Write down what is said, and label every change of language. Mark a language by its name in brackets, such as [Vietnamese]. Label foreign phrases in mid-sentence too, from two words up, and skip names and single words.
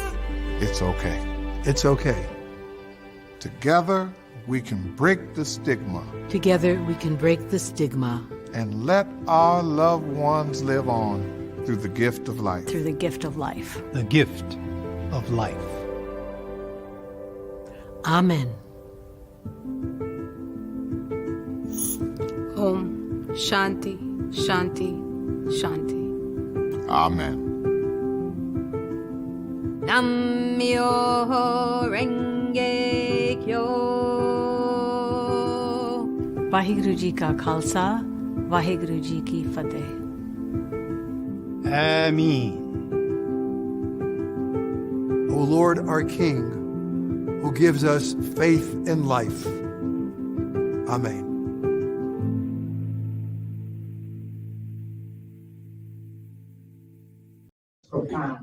[English] it's okay. It's okay. Together, we can break the stigma together we can break the stigma and let our loved ones live on through the gift of life. Through the gift of life. The gift of life. Amen. [Sanskrit] ॐ शान्ति, शान्ति, शान्ति. [English] Amen. [Japanese] 南無妙法蓮華経. [Punjabi] ਵਾਹਿਗੁਰੂ ਜੀ ਕਾ ਖਾਲਸਾ, ਵਾਹਿਗੁਰੂ ਜੀ ਕੀ ਫਤਿਹ. [English] Ameen. O Lord, our King, who gives us faith in life. Amen. Profound.